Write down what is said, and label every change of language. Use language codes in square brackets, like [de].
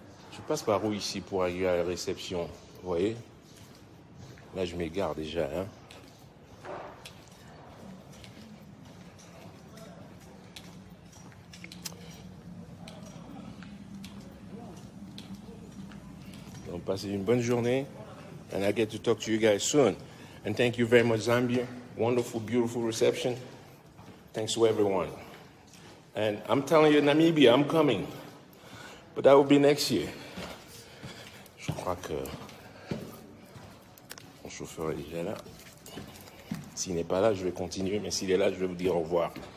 [fr] Je passe par où ici pour arriver à la réception? Vous voyez? Là, je m'égare déjà. Hein? Donc, passez une bonne journée. [en] And I get to talk to you guys soon. And thank you very much, Zambia. Wonderful, beautiful reception. Thanks to everyone. And I'm telling you, Namibia, I'm coming. But that will be next year. [fr] Je crois que mon chauffeur est déjà là. S'il n'est pas là, je vais continuer. Mais s'il est là, je vais vous dire au revoir.